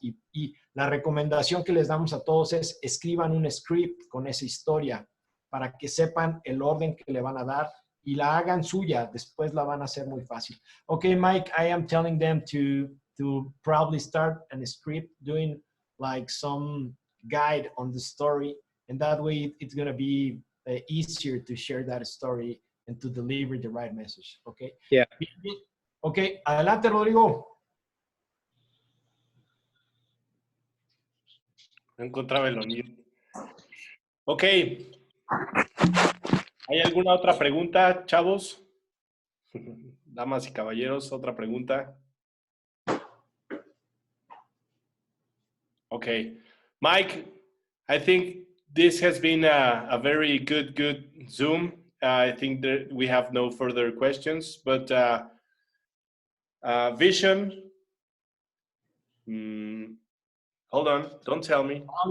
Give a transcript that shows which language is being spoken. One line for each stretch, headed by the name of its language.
Spanish: Y la recomendación que les damos a todos es escriban un script con esa historia para que sepan el orden que le van a dar y la hagan suya. Después la van a hacer muy fácil.
English: Okay, Mike, I am telling them to probably start a script doing like some guide on the story, and that way it's going to be easier to share that story and to deliver the right message. Okay. Yeah.
Spanish: Okay, adelante, Rodrigo. No encontraba el sonido. Ok. ¿Hay alguna otra pregunta, chavos? Damas y caballeros, otra pregunta.
English: Okay. Mike, I think this has been a very good Zoom. I think that we have no further questions, but Vision, hold on, don't tell me.